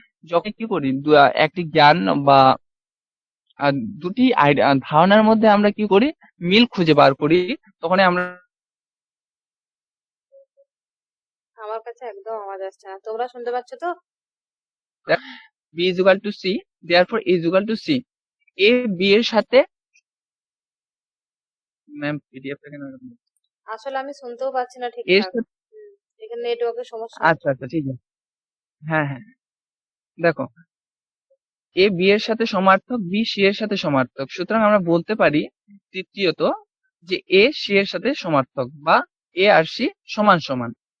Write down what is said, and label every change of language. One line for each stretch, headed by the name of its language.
Bangla: যখন কি করি একটি জ্ঞান বা দুটি ধারণার মধ্যে আমরা কি করি, মিল খুঁজে বার করি, তখনই আমরা আমার কাছে একদম আওয়াজ আসছে না, তোমরা শুনতে পাচ্ছ তো?
English: B is equal to C, therefore A is equal to C.
Bangla: A B এর সাথে, ম্যাম পিডিএফটা কেন এরকম? আসলে আমি শুনতেও পাচ্ছি না এর ঠিকঠাক, সাথে, এখানে নেটওয়ার্কের সমস্যা আচ্ছা আচ্ছা ঠিক আছে, হ্যাঁ হ্যাঁ, দেখো A B এর সাথে সমার্থক, B C এর সাথে সমার্থক, সুতরাং আমরা বলতে পারি তৃতীয়ত যে A C এর সাথে সমার্থক, বা A আর C সমান সমান।